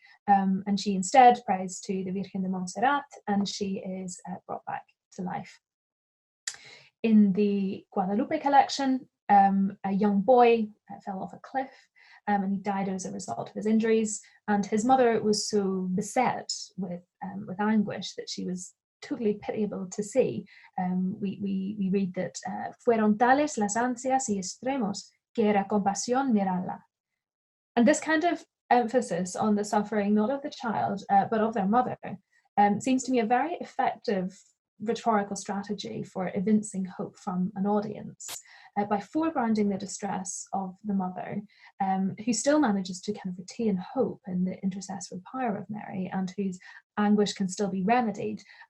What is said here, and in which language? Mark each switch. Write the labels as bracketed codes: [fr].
[en] And she instead prays to the Virgen de Montserrat, and she is brought back to life. In the Guadalupe collection, a young boy fell off a cliff, and he died as a result of his injuries. And his mother was so beset with anguish that she was totally pitiable to see. We read that [es] fueron tales las ansias y extremos que era compasión mirarla. [en] And this kind of emphasis on the suffering, not of the child, but of their mother, seems to me a very effective rhetorical strategy for evincing hope from an audience by foregrounding the distress of the mother, who still manages to kind of retain hope in the intercessory power of Mary, and whose anguish can still be remedied.